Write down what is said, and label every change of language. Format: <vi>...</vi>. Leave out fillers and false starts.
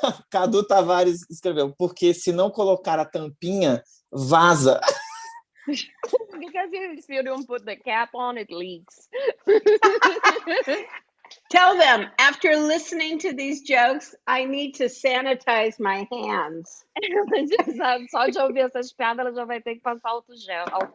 <pt>Cadu Tavares escreveu, porque se não colocar a tampinha, vaza.</pt> <en>Because if you don't put the cap on, it leaks. Tell them, after listening to these jokes, I need to sanitize my hands.</en> <pt>Só de ouvir essas piadas, ela já vai ter que passar álcool gel.</pt>